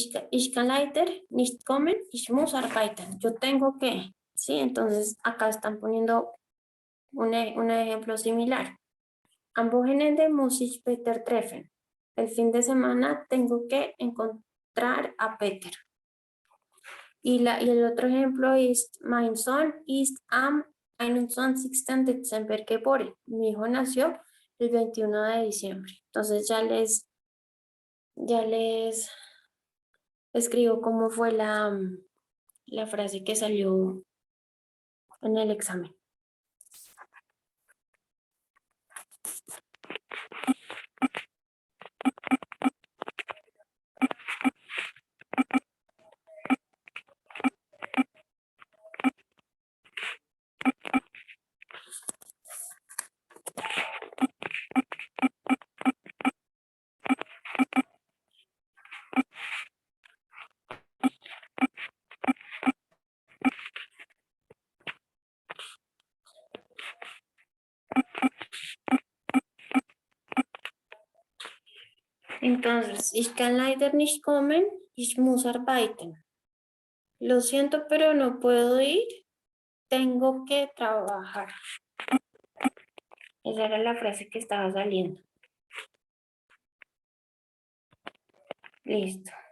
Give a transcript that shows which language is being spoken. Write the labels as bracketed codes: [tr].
[de] Ich kann leider nicht kommen. Ich muss arbeiten. [es] Yo tengo que. Sí, entonces acá están poniendo un ejemplo similar. [de] Am Wochenende muss ich Peter treffen. [es] El fin de semana tengo que encontrar a Peter. Y el otro ejemplo es, [de] mein Sohn ist am 21. Dezember geboren. [es] Mi hijo nació el 21 de diciembre. Entonces ya les escribo cómo fue la frase que salió en el examen. Entonces, [de] ich kann leider nicht kommen, ich muss arbeiten. [es] Lo siento, pero no puedo ir, tengo que trabajar. Esa era la frase que estaba saliendo. Listo.